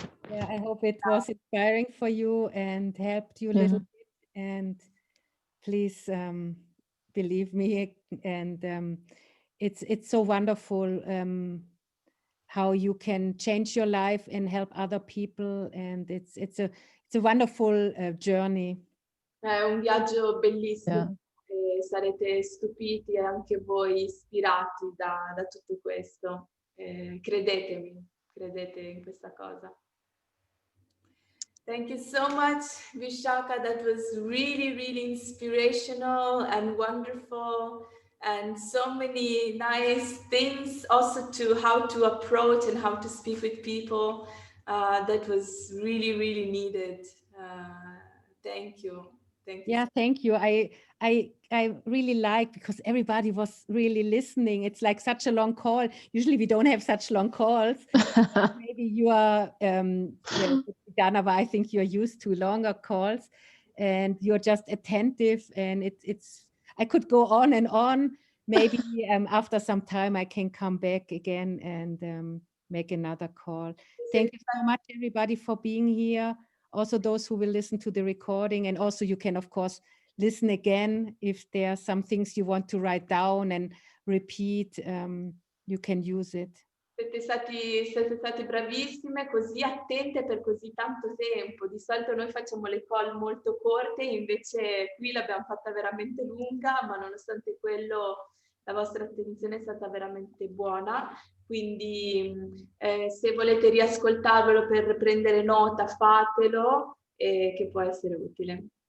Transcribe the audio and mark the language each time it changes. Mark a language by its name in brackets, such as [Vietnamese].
[English] Yeah, I hope it was inspiring for you and helped you a little bit, and please believe me, and it's so wonderful how you can change your life and help other people, and it's a wonderful journey. [Italian] È un viaggio bellissimo, e sarete stupiti e anche voi ispirati da tutto questo. Credetemi, credete in questa cosa. [English] Thank you so much, Vishaka. That was really, really inspirational and wonderful, and so many nice things also to how to approach and how to speak with people. That was really, really needed. Thank you. Thank you. Yeah, thank you. I really like, because everybody was really listening. It's like such a long call. Usually we don't have such long calls. Maybe you are, Dana, I think you're used to longer calls, and you're just attentive, and it's. I could go on and on. Maybe after some time I can come back again and make another call. Thank you so much, everybody, for being here. Also those who will listen to the recording, and also you can of course listen again if there are some things you want to write down and repeat, you can use it. [Italian] Siete state bravissime, così attente per così tanto tempo. Di solito noi facciamo le call molto corte, invece qui l'abbiamo fatta veramente lunga, ma nonostante quello la vostra attenzione è stata veramente buona. Quindi se volete riascoltarvelo per prendere nota, fatelo, che può essere utile.